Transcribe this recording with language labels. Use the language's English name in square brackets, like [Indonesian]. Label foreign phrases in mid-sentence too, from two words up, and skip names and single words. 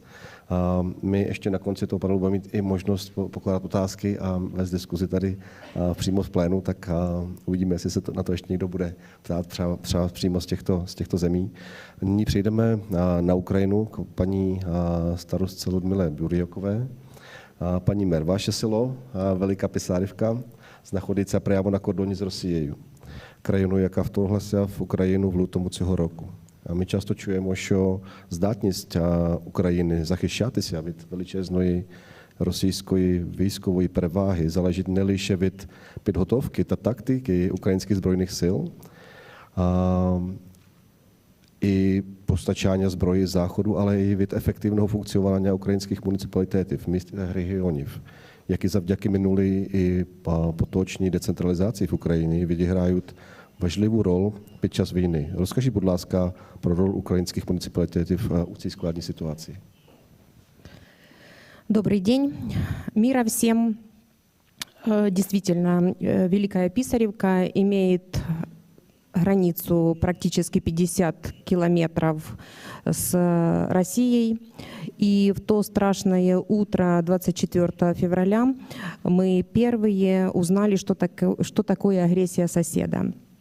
[Czech] My ještě na konci toho panelu budeme mít i možnost pokládat otázky a vést diskuzi tady přímo v plénu, tak uvidíme, jestli se na to ještě někdo bude ptát třeba přímo z těchto zemí. Nyní přejdeme na Ukrajinu k paní starostce Ludmile Burjokové. Paní Merva Šesilo, veliká pisárivka, [Ukrainian] знаходиться прямо на кордоні з Росією, країною, яка вторглася в Україну в лютому цього року. Ми часто чуємо, що здатність України захищатися від величезної російської військової переваги залежить не лише від підготовки та тактики українських збройних сил і постачання зброї з Заходу, але й від ефективного функціонування українських муніципалітетів, міст та регіонів, які завдяки минулій і поточній децентралізації в Україні відіграють важливу роль під час війни. Розкажіть, будь ласка, про роль українських муніципалітетів у цій складній ситуації. [Russian] Добрый день. Мира всем. Действительно, Великая Писаревка имеет границу практически 50 километров с Россией. И в то страшное утро 24 февраля мы первые узнали, что такое агрессия соседа.